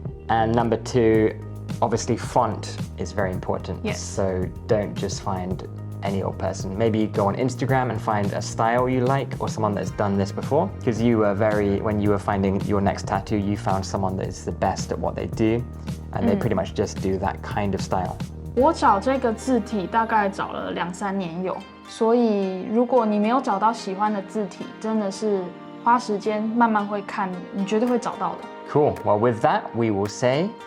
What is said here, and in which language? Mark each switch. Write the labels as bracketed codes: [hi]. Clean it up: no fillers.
[en] And number two, obviously font is very important. Yes. So don't just find any old person. Maybe go on Instagram and find a style you like or someone that's done this before. Because you were when you were finding your next tattoo, you found someone that is the best at what they do. And they pretty much just do that kind of style. [zh] 我找这个字体大概找了2-3年有，所以如果你没有找到喜欢的字体，真的是花时间慢慢会看，你绝对会找到的。 [en] Cool. Well, with that, we will say